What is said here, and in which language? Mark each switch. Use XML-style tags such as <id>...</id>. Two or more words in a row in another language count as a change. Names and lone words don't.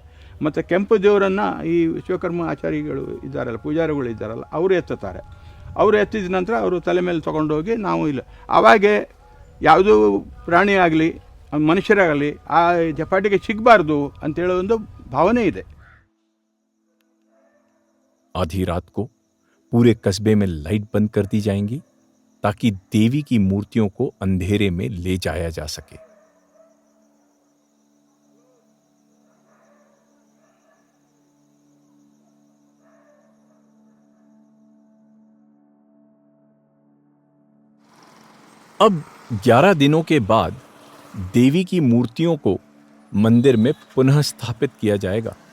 <kn>ಮತ್ತು ಕೆಂಪು ದೇವರನ್ನು ಈ ವಿಶ್ವಕರ್ಮ ಆಚಾರಿಗಳು ಇದ್ದಾರಲ್ಲ, ಪೂಜಾರಿಗಳು ಇದ್ದಾರಲ್ಲ, ಅವರು ಎತ್ತುತ್ತಾರೆ. ಅವರು ಎತ್ತಿದ ನಂತರ ಅವರು ತಲೆ ಮೇಲೆ ತೊಗೊಂಡೋಗಿ ನಾವು ಇಲ್ಲ ಆವಾಗೆ ಯಾವುದೂ ಪ್ರಾಣಿ ಆಗಲಿ ಮನುಷ್ಯರಾಗಲಿ ಆ ಜಪಾಟಿಗೆ ಸಿಗಬಾರ್ದು ಅಂತೇಳೋ ಒಂದು ಭಾವನೆ ಇದೆ.</kn> <hi>आधी रात को पूरे कस्बे में लाइट बंद कर दी जाएंगी ताकि देवी की मूर्तियों को अंधेरे में ले जाया जा सके. अब 11 दिनों के बाद देवी की मूर्तियों को मंदिर में पुनः स्थापित किया जाएगा.</hi>